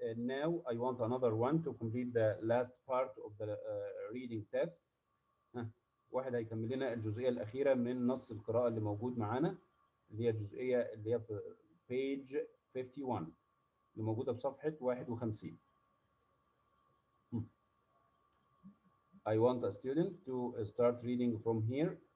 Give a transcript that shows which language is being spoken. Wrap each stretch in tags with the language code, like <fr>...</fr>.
<en>Now I want another one to complete the last part of the reading text.</en> <ar>واحد هيكمل لنا الجزئية الأخيرة من نص القراءة اللي موجود معانا، اللي هي الجزئية اللي هي في page 51 اللي موجودة بصفحة 51.</ar> <en>I want a student to start reading from here.</en>